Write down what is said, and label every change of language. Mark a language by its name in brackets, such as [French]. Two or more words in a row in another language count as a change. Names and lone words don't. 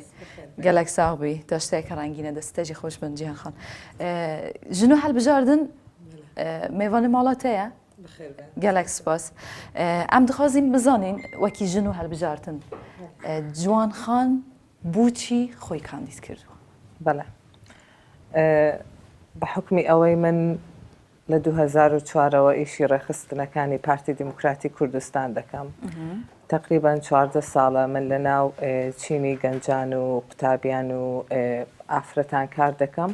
[Kurdish] Gelek sax bî, taşteyeke rengîne destê jî xweş bin Cihan xan. Jin û helbijardin mêvanê mala te ye? Gelek spas. Em dixwazîn bizanîn wekî jin û helbijartin. Ciwan xan bûçî xwe kandîd kirdiwe. [Central Kurdish] بەڵێ بە حکمی ئەوەی من لە 2004ەوە ئیشی ڕێخستنەکانی پارتی دیموکراتی کوردستان دەکەم. تقریبان 14 ساڵە من لە ناو چینی گەنجان و قوتابیان و ئافرەتان کار دەکەم.